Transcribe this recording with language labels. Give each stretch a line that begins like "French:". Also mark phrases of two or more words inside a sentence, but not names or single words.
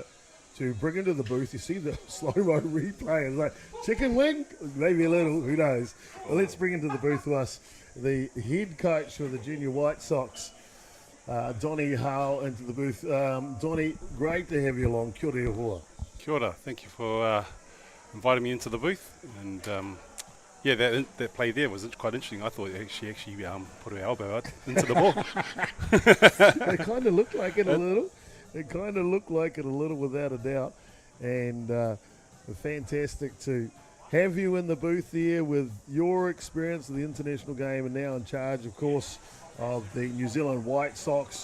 English: To bring into the booth, you see the slow-mo replay. It's like, chicken wing? Maybe a little, who knows. Well, let's bring into the booth to us the head coach for the Junior White Sox, Donnie Howell, into the booth. Donnie, great to have you along.
Māori: Kia ora hoa. Kia ora.
English: Thank you for inviting me into the booth. And that play there was quite interesting. I thought she actually put her elbow out into the ball. It kind of looked like it a little. It kind of looked like it a little, without a doubt. And fantastic to have you in the booth there with your experience of the international game and now in charge, of course, of the New Zealand White Sox.